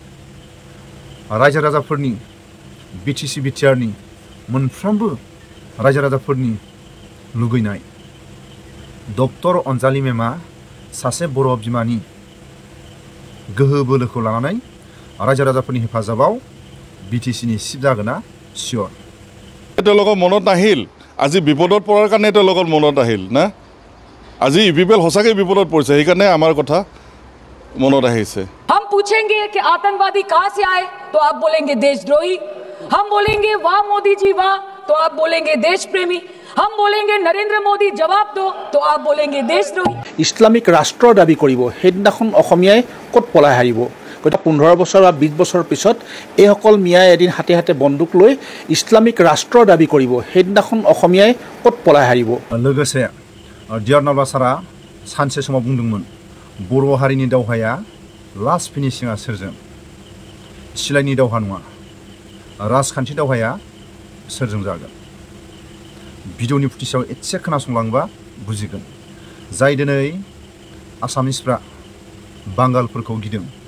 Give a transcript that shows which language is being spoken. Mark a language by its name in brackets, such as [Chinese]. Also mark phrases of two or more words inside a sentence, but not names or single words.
[Bodo] रायजो राजाफोरनि बिटिसि बिटिआरनि मोनफ्रोमबो रायजो राजाफोरनि लुगैनाय डॉक्टर अंजलि मेमा सासे बर' बिमानि गोहो बोलोखौ लानानै रायजो राजाफोरनि हेफाजाबाव बिटिसिनि सिफ जागोना सियर [Assamese] তেওঁলোকৰ মনত আহিল আজি বিপদত পৰাৰ কাৰণে তেওঁলোকৰ মনত আহিল না আজি ইপিপিএল সঁচাকৈ বিপদত পৰিছে সেইকাৰণে আমাৰ কথা मनोर से [Hindi] हम पूछेंगे कि आतंकवादी कहां से आए तो आप बोलेंगे देशद्रोही हम बोलेंगे वाह मोदी जी वाह तो आप बोलेंगे देश प्रेमी हम बोलेंगे नरेंद्र मोदी जवाब दो तो आप बोलेंगे देशद्रोही [Assamese] ইছলামিক ৰাষ্ট্ৰৰ দাবী কৰিব সেইদিনাখন অসমীয়াই ক'ত পলাই হাৰিব 15 বছৰ বা 20 বছৰ পিছত এই সকল মিয়াই এদিন হাতে হাতে বন্দুক লৈ ইছলামিক ৰাষ্ট্ৰৰ দাবী কৰিব সেইদিনাখন অসমীয়াই ক'ত পলাই হাৰিব [Bodo] लोगोसे जियारनाब्ला सारा सानसे समाव बुंदोंमोन बर' हारिनि दावहाया [English] last finishing [Bodo] सोरजों सिलाइनि दावहा नङा राजखान्थि दावहाया सोरजों जागोन भिडिअनि फुटेजआव एसे खोनासंलांबा बुजिगोन जाय दिनै आसामिसफ्रा बांगालफोरखौ गिदों